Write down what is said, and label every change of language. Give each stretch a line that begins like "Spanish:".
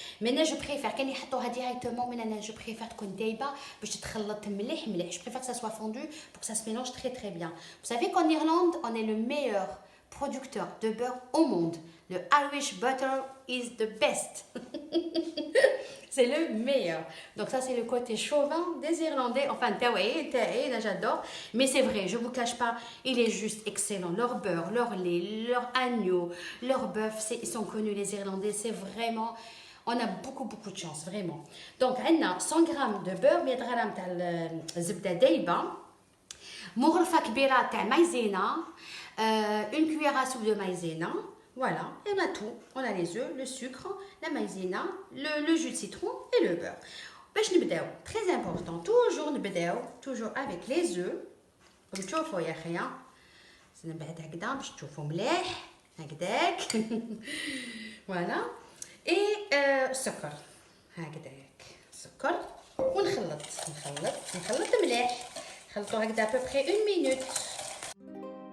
French: Maintenant je préfère
Arabic: كان يحطوها directement من انا
French: je préfère
Arabic: تكون دايبه باش تتخلط مليح.
French: Je préfère que ça soit fondu pour que ça se mélange très très bien. Vous savez qu'en Irlande on est le meilleur producteur de beurre au monde.
English: Le Irish butter is the best.
French: C'est le meilleur. Donc ça c'est le côté chauvin des Irlandais. Enfin j'adore. Mais c'est vrai, je vous cache pas, il est juste excellent. Leur beurre, leur lait, leur agneau, leur bœuf, ils sont connus les Irlandais. C'est vraiment, on a beaucoup de chance, vraiment. Donc on a 100 grammes de beurre, 100 grammes
Arabic: تاع زبدة دايبة، مغرفة كبيرة تاع مايزينا،
French: une cuillère à soupe de maïzena. Voilà, et on a tout. On a les œufs, le sucre, la maïzena, le jus de citron et le beurre.
Arabic: باش نبداو,
French: très important, toujours avec les œufs.
Arabic: comme تشوفوا يا اخي، نبعد هكذا باش تشوفوا مليح هكذاك.
French: voilà.
Arabic: et السكر هكذاك، السكر ونخلط مليح، نخلطوا هكذا
French: à peu près 1 minute.